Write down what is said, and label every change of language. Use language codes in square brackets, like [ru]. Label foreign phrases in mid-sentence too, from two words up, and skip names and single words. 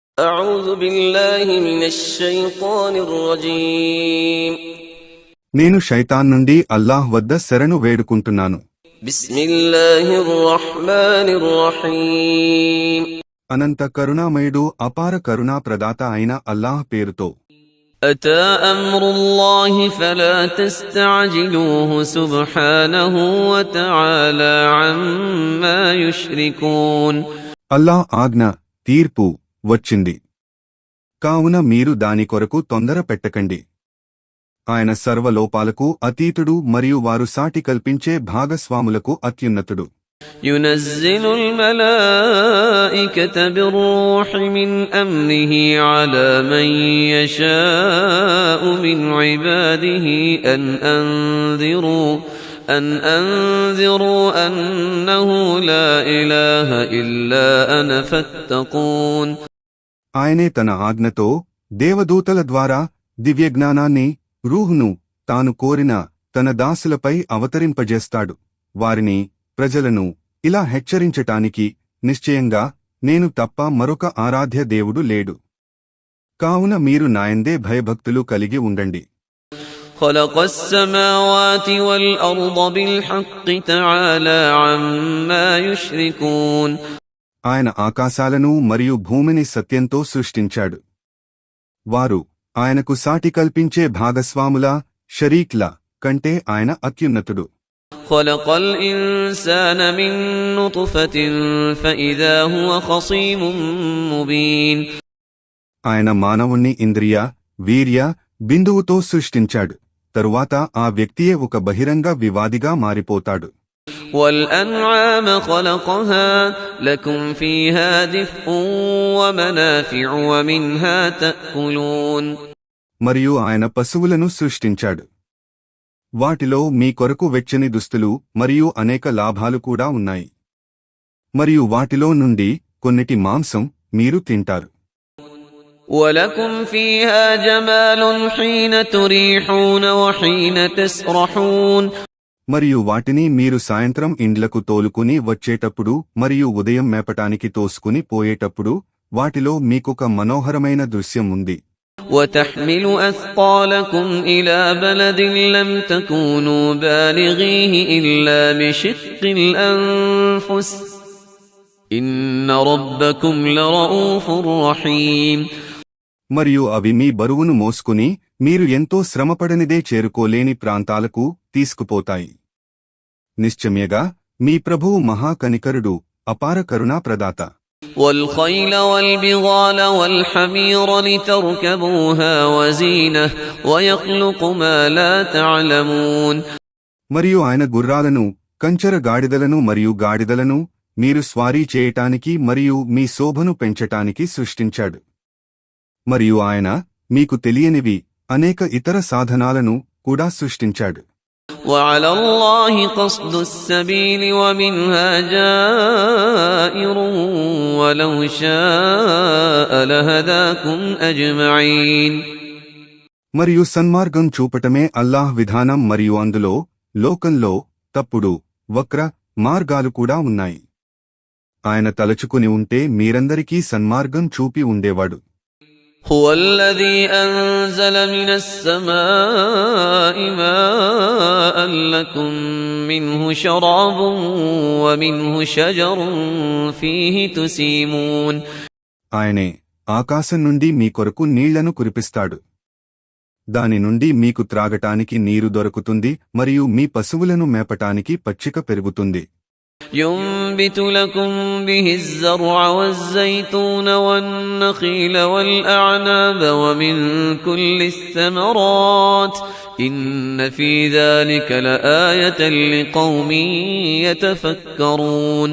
[ar] أعوذ بالله من الشيطان الرجيم [te] నేను శైతాన్ నుండి అల్లాహ్ వద్ద శరణు వేడుకుంటున్నాను. [ar] بسم الله الرحمن الرحيم [te] అనంత కరుణామయుడు అపార కరుణా ప్రదాత అయిన అల్లాహ్ పేరుతో. [ar] أتى أمر الله فلا تستعجلوه سبحانه وتعالى عما يشركون [te] అల్లాహ్ ఆజ్ఞ తీర్పు వచ్చింది, కావున మీరు దాని కొరకు తొందర పెట్టకండి. ఆయన సర్వలోపాలకు అతీతుడు మరియు వారు సాటి కల్పించే భాగస్వాములకు అత్యున్నతుడు. [ar] ينزل الملائكة بالروح من أمره على من يشاء من عباده أن أنذروا أنه لا إله إلا أنا فاتقون. [te] ఆయనే తన ఆజ్ఞతో దేవదూతల ద్వారా దివ్యజ్ఞానాన్ని, రూహును తాను కోరిన తన దాసులపై అవతరింపజేస్తాడు. వారిని, ప్రజలను ఇలా హెచ్చరించటానికి, నిశ్చయంగా నేను తప్ప మరొక ఆరాధ్య దేవుడు లేడు. కావున మీరు నాయందే భయభక్తులు కలిగి ఉండండి. [ar] خلق السماوات والأرض بالحق تعالى عما يشركون. [te] ఆయన ఆకాశాలను మరియు భూమిని సత్యంతో సృష్టించాడు. వారు ఆయనకు సాటి కల్పించే భాగస్వాముల, షరీక్ల కంటే ఆయన అత్యున్నతుడు. [ar] خلق الإنسان من نطفة فإذا هو خصيم مبين. [te] ఆయన మానవుణ్ణి ఇంద్రియ, వీర్య, బిందువుతో సృష్టించాడు. తరువాత ఆ వ్యక్తియే ఒక బహిరంగ వివాదిగా మారిపోతాడు. [ar] والأنعام خلقها لكم فيها دفء ومنافع ومنها تأكلون. [te] మరియు ఆయన పశువులను సృష్టించాడు. వాటిలో మీ కొరకు వెచ్చని దుస్తులు మరియు అనేక లాభాలు కూడా ఉన్నాయి. మరియు వాటిలో నుండి కొన్నిటి మాంసం మీరు తింటారు. [ar] وَلَكُمْ فِيهَا جَمَالٌ حِينَ تُرِيحُونَ وَحِينَ تَسْرَحُونَ. [te] మరియు వాటిని మీరు సాయంత్రం ఇండ్లకు తోలుకుని వచ్చేటప్పుడు మరియు ఉదయం మేపటానికి తోసుకుని పోయేటప్పుడు వాటిలో మీకొక మనోహరమైన దృశ్యం ఉంది. [ar] وَتَحْمِلُ أَثْقَالَكُمْ إِلَى بَلَدٍ لَّمْ تَكُونُوا بَالِغِيهِ إِلَّا بِشِقِّ الْأَنفُسِ إِنَّ رَبَّكُمْ لَرَءُوفٌ رَّحِيمٌ. [te] మరియు అవి మీ బరువును మోసుకుని మీరు ఎంతో శ్రమపడనిదే చేరుకోలేని ప్రాంతాలకు తీసుకుపోతాయి. నిశ్చయముగా మీ ప్రభువు మహాకనికరుడు, అపార కరుణా ప్రదాత. [ar] وَالْخَيْلَ وَالْبِغَالَ وَالْحَمِيرَ لِتَرْكَبُوهَا وَزِينَةً وَيَخْلُقُ مَا لَا تَعْلَمُونَ. [te] మరియు ఆయన గుర్రాలను, కంచర గాడిదలను మరియు గాడిదలను మీరు స్వారీ చేయటానికి మరియు మీ శోభను పెంచటానికి సృష్టించాడు. మరియు ఆయన మీకు తెలియనివి అనేక ఇతర సాధనాలను కూడా సృష్టించాడు. [ar] وَعَلَى اللَّهِ قَصْدُ السَّبِيلِ وَمِنْهَا جَائِرٌ وَلَوْ شَاءَ لَهَدَاكُمْ أَجْمَعِينَ. [te] మరియు సన్మార్గం చూపటమే అల్లాహ్ విధానం మరియు అందులో, లోకంలో తప్పుడు, వక్ర మార్గాలు కూడా ఉన్నాయి. ఆయన తలచుకుని ఉంటే మీరందరికీ సన్మార్గం చూపి ఉండేవాడు. [ar] هو الذي أنزل من السماء ماء لكم منه شراب ومنه شجر فيه تسيمون. [te] ఆయనే ఆకాశం నుండి మీ కొరకు నీళ్లను కురిపిస్తాడు. దాని నుండి మీకు త్రాగటానికి నీరు దొరుకుతుంది మరియు మీ పశువులను మేపటానికి పచ్చిక పెరుగుతుంది. [ar] ينبت لكم به الزرع والزيتون والنخيل والأعناب ومن كل الثمرات إن في ذلك لآية لقوم يتفكرون.